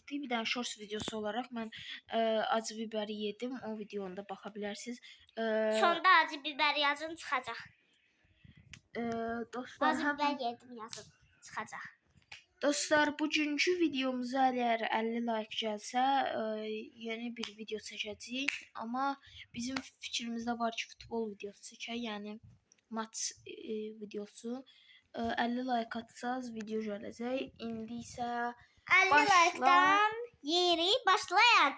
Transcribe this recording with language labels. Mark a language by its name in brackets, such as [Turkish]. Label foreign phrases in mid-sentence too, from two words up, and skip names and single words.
[Turkish] Bir tane shorts videosu olarak ben acı biberi yedim. O videonda bakabilirsiniz. Sonda acı biber yazın çıkacak. Dostlar, Acı biber yedim yazın çıkacak. [Azerbaijani] Dostlar, bugünkü videomuza eğer 50 like gəlsə, yeni bir video çəkəcəyik. Amma bizim fikrimizdə var ki, futbol videosu çəkək, yəni maç videosu. 50 like atsaz video gələcək. İndi isə 50 like'dan yeri başlayak.